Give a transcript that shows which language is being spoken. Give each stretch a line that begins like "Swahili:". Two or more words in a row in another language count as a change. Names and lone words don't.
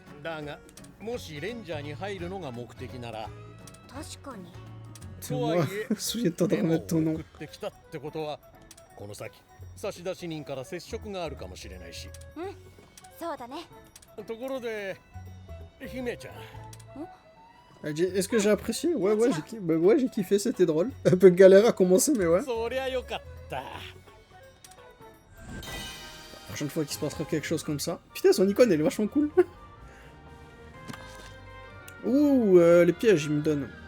French: C'est moi, souviens-toi de remettre ton nom.
Japanese: 差出人から接触があるかもしれないし。うん、そうだね。ところで、姫ちゃん。
French: Est-ce que j'ai apprécié? Ouais, j'ai kiffé, c'était drôle. Un peu galère à commencer, mais ouais. La prochaine fois qu'il se passera quelque chose comme ça. Putain, son icône, elle est vachement cool. Ouh, les pièges, il me donne.